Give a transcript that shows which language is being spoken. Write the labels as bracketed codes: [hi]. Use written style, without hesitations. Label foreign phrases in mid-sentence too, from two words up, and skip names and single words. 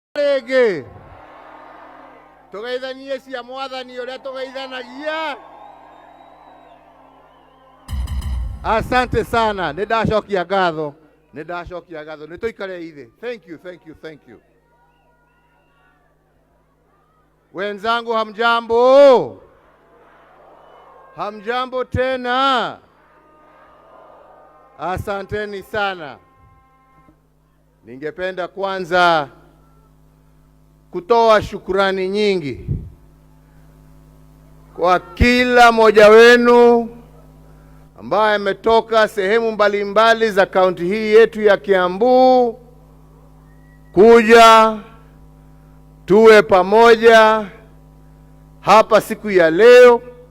[ki] Rege tugeithanie cia mwathani uria tugeithanagia. [sw] Asante sana, [ki] nindashokia ngatho, nituikare ithe. [en] Thank you. [sw] Wenzangu, hamjambo? Hamjambo tena? Asanteni sana. Ningependa kwanza kutoa shukurani nyingi kwa kila mmoja wenu ambaye ametoka sehemu mbalimbali za kaunti hii yetu ya Kiambu kuja tuwe pamoja hapa siku ya leo.